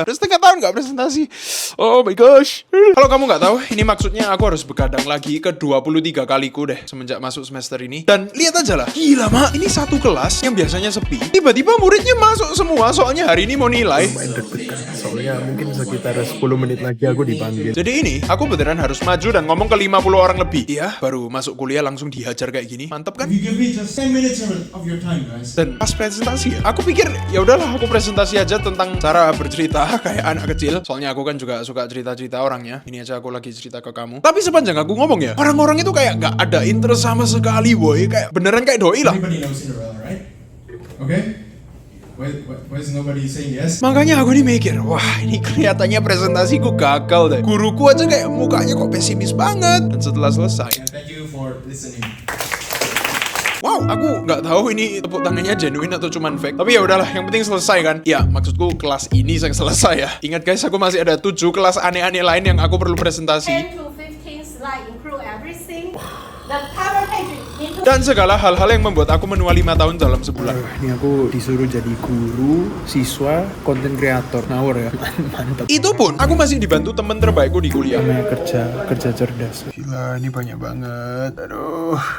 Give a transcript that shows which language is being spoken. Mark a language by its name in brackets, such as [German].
[Indonesian] Udah setengah tahun gak presentasi. [English] Oh my gosh. [Indonesian] Kalau kamu gak tahu, ini maksudnya aku harus begadang lagi ke 23 kaliku deh semenjak masuk semester ini. Dan lihat aja lah, gila mak, ini satu kelas yang biasanya sepi, tiba-tiba muridnya masuk semua soalnya hari ini mau nilai. Lumayan deg-degan soalnya mungkin sekitar 10 menit lagi aku dipanggil. Jadi ini aku beneran harus maju dan ngomong ke 50 orang lebih. Iya, baru masuk kuliah langsung dihajar kayak gini. Mantap kan? [English] You give me just 10 minutes of your time, guys. [Indonesian] Dan pas presentasi ya, aku pikir ya udahlah aku presentasi aja tentang cara bercerita kayak anak kecil. Soalnya aku kan juga suka cerita-cerita orangnya. Ini aja aku lagi cerita ke kamu. Tapi sepanjang aku ngomong ya, orang-orang itu kayak gak ada interest sama sekali boy. Kayak beneran kayak doi lah. [English] Everybody knows Cinderella, right? Okay? Why is nobody saying yes? [Indonesian] Makanya aku nih mikir, wah ini kelihatannya presentasiku gagal deh. Guruku aja kayak mukanya kok pesimis banget. Dan setelah selesai, [English] And thank you for listening. [Indonesian] wow, aku nggak tahu ini tepuk tangannya genuine atau cuman fake. Tapi ya udahlah, yang penting selesai kan. Ya, maksudku kelas ini yang selesai ya. Ingat guys, aku masih ada 7 kelas aneh-aneh lain yang aku perlu presentasi. [English] 10 to 15 slide include everything. The cover page need to [Indonesian] Dan segala hal-hal yang membuat aku menua 5 tahun dalam sebulan. Ini aku disuruh jadi guru, siswa, konten kreator. Ngawur ya. Mantap. Itu pun aku masih dibantu temen terbaikku di kuliah. Namanya kerja cerdas. Gila, ini banyak banget. Aduh.